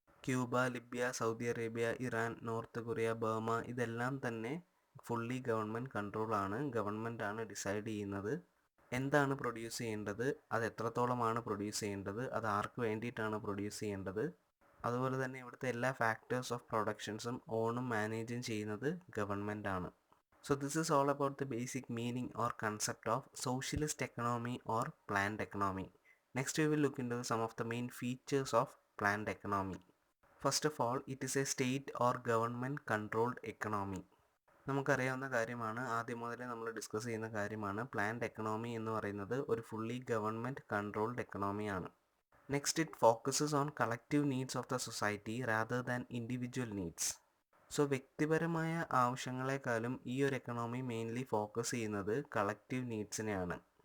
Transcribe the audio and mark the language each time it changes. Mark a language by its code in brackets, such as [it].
[ml] Cuba, Libya, Saudi Arabia, Iran, north Korea, Burma ഇതെല്ലാം തന്നെ fully government കൺട്രോളാണ്. Government ആണ് decide ചെയ്യുന്നത് എന്താണ് പ്രൊഡ്യൂസ് ചെയ്യേണ്ടത്, അത് എത്രത്തോളമാണ് പ്രൊഡ്യൂസ് ചെയ്യേണ്ടത്, അത് ആർക്ക് വേണ്ടിയിട്ടാണ് പ്രൊഡ്യൂസ് ചെയ്യേണ്ടത്. അതുപോലെ തന്നെ ഇവിടുത്തെ എല്ലാ ഫാക്ടേഴ്സ് ഓഫ് പ്രൊഡക്ഷൻസും ഓണും മാനേജും ചെയ്യുന്നത് ഗവൺമെൻറ് ആണ്. [en] So this is all about the basic meaning or concept of socialist economy or planned economy. Next we will look into some of the main features of planned economy. First of all, it is a state or government controlled economy. [ml] നമുക്കറിയാവുന്ന കാര്യമാണ്, ആദ്യം മുതലേ നമ്മൾ discuss ചെയ്യുന്ന കാര്യമാണ്. Planned economy എന്ന് പറയുന്നത് ഒരു fully government controlled എക്കണോമിയാണ്. [en] Next, it focuses on collective needs of the society rather than individual needs. [ml] So വ്യക്തിപരമായ ആവശ്യങ്ങളെക്കാളും ഈ ഒരു എക്കണോമി മെയിൻലി ഫോക്കസ് ചെയ്യുന്നത് കളക്റ്റീവ് നീഡ്സിനെയാണ്.